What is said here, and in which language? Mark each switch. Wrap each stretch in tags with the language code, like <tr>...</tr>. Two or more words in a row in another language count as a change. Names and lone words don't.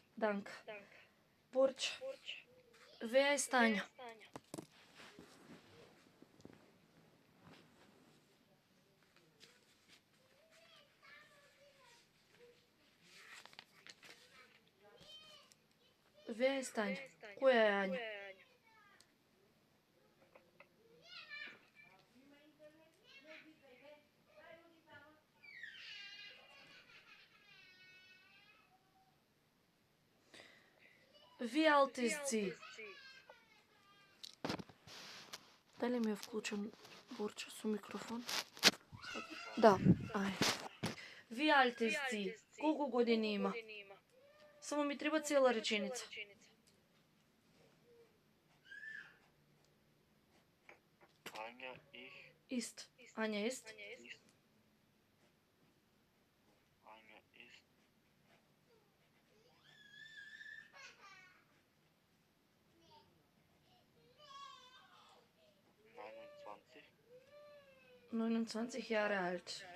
<de>Danke. Burç. Wer ist Anja? Wer ist Anja?</de> <mk>Која е Anja?</mk> <de>Wie alt ist sie?</de> <mk>Дали ми е вклучен Бурча со микрофон? Да. Ај.</mk> <de>Wie alt ist sie?</de> <mk>Колку години има? Само ми треба цела реченица.</mk> <de>Anja, ich, Ist. Ања ist. Anja ist. Neunundzwanzig Jahre alt.</de>